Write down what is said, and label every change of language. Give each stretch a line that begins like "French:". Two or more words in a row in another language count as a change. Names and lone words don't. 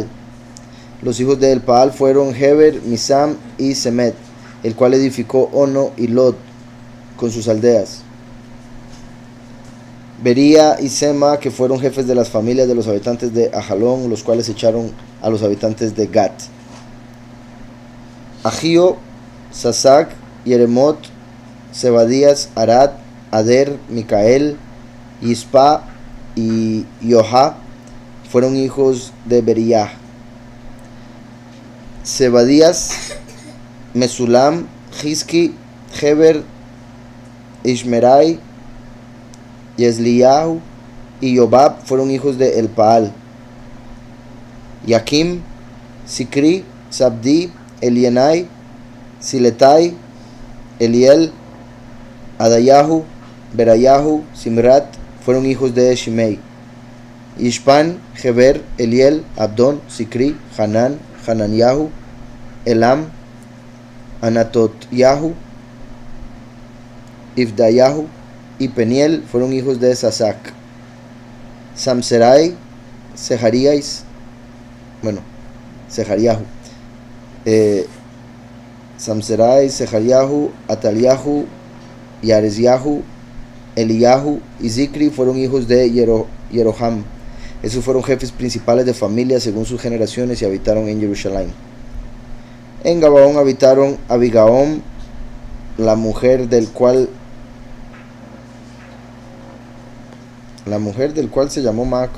Spanish: Los hijos de Elpaal fueron Heber, Misam y Semet, el cual edificó Ono y Lod con sus aldeas. Bería y Sema, que fueron jefes de las familias de los habitantes de Ajalón, los cuales echaron a los habitantes de Gat. Agio, Sasac, Yeremot, Zebadías, Arad, Ader, Micael, Yispa y Yoha fueron hijos de Bería. Zebadías, Mesulam, Hizki, Heber, Ishmerai, Yesliyahu y Yobab fueron hijos de Elpaal. Yakim, Sikri, Sabdi, Elienai, Siletai, Eliel, Adayahu, Berayahu, Simrat fueron hijos de Shimei. Ishpan, Heber, Eliel, Abdon, Sikri, Hanan, Hananyahu, Elam, Anatotyahu, Ifdayahu y Peniel fueron hijos de Sasac. Samserai, Seharias, Sehariahu, Samserai, Sehariahu, Ataliahu, Yaresyahu, Eliyahu y Zikri fueron hijos de Yeroham. Esos fueron jefes principales de familia según sus generaciones y habitaron en Jerusalén. En Gabaón habitaron Abigaón, la mujer del cual se llamó Maaca.